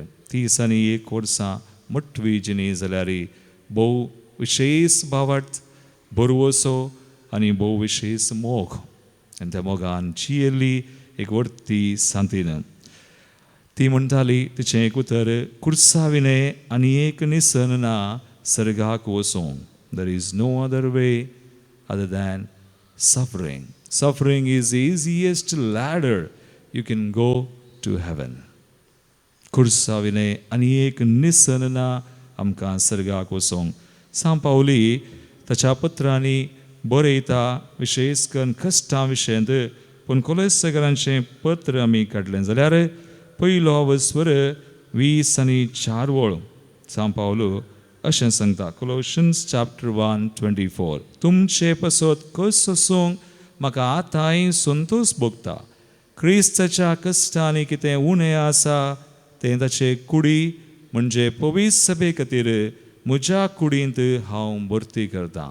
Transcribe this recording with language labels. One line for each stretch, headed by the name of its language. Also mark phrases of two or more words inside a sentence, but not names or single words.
Konkani: 31 वर्सां मठवी जिणी जाल्यार भोव विशेश भावार्थ बरवसो आनी भोव विशेश मोग आनी त्या मोगान जियेल्ली एक वर्ती सांतीन. ती म्हणटाली तिचें एक उतर कुर्साविनें आनी एक निसन ना सर्गाक वचूंक.
English: There is no other way other than suffering. Suffering is the easiest ladder you can go to heaven.
Konkani: कुर्साविनें आनी एक निसन ना आमकां सर्गाक वचोंक. सांत पावली ताच्या पत्रांनी बरयता विशेश करून कश्टां विशयंत. पूण कोलोसेकरांचें पत्र आमी काडलें जाल्यार पयलो स्वर 20 आनी 4 सांत पावलो अशें सांगता.
English: Colossians chapter 1:24.
Konkani: तुमचे पसत कस आसूंक म्हाका आतांय संतोश भोगता. क्रिस्ताच्या कश्टांनी कितें उणें आसा तें ताचे कुडी म्हणजे पवित्र सभे खातीर म्हज्या कुडींत हांव भरती करतां.